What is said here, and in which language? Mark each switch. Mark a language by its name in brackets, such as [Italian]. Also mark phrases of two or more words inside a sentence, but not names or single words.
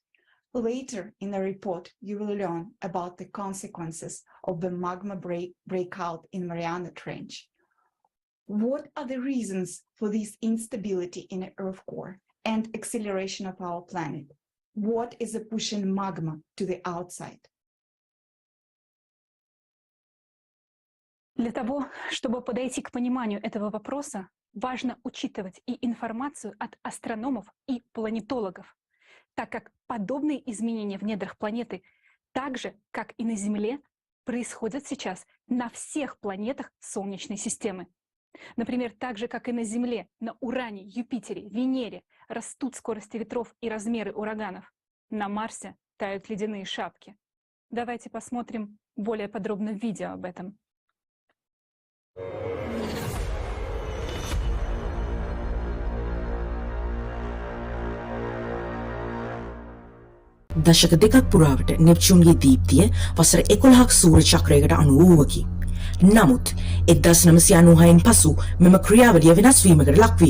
[English] Later in the report, you will learn about the consequences of the magma breakout in Mariana Trench. What are the reasons for this instability in the Earth core and acceleration of our planet? What is pushing magma to the outside? [Russian] Для того, чтобы подойти к пониманию этого вопроса, важно учитывать и информацию от астрономов и планетологов, так как подобные изменения в недрах планеты, так же, как и на Земле, происходят сейчас на всех планетах Солнечной системы. Например, так же, как и на Земле, на Уране, Юпитере, Венере растут скорости ветров и размеры ураганов. На Марсе тают ледяные шапки. Давайте посмотрим более подробно видео об этом. [Sinhala] දශක දෙකක් පුරාවට නෙප්චූන්ගේ දීප්තිය වසර 11ක් සූර්ය චක්‍රයකට අනුව වූවකි. නමුත් 1996න් පසු මෙම ක්‍රියාවලිය වෙනස් වීමකට ලක්විය.